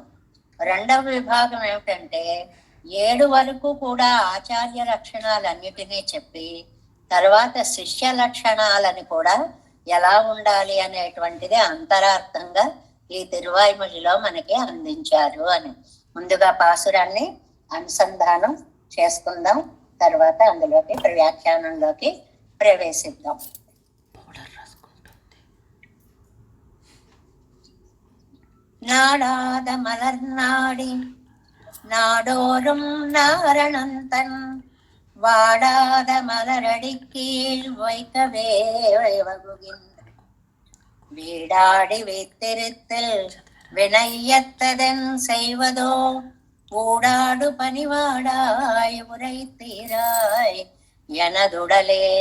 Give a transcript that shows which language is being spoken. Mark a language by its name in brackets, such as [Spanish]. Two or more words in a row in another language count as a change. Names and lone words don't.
[Telugu] రెండవ విభాగం ఏమిటంటే 7 వరకు కూడా ఆచార్య లక్షణాలన్నిటినీ చెప్పి తర్వాత శిష్య లక్షణాలని కూడా ఎలా ఉండాలి అనేటువంటిది అంతరార్థంగా ఈ తిరువాయిమొழிలో మనకి అందించారు అని. ముందుగా పాసురాన్ని అనుసంధానం చేసుకుందాం, తర్వాత అందులోకి వ్యాఖ్యానంలోకి ప్రవేశిద్దాం. [Tamil] நாடாத மலர்நாடி நாடோறும் நாரணந்தன் வாடாத மலரடி கீழ் வைக்கவே வகுகின்ற வீடாடி வைத்திருத்தல் வினையத்ததன் செய்வதோ ஊடாடு பணிவாடாய் உரைத்தீராய் எனதுடலே.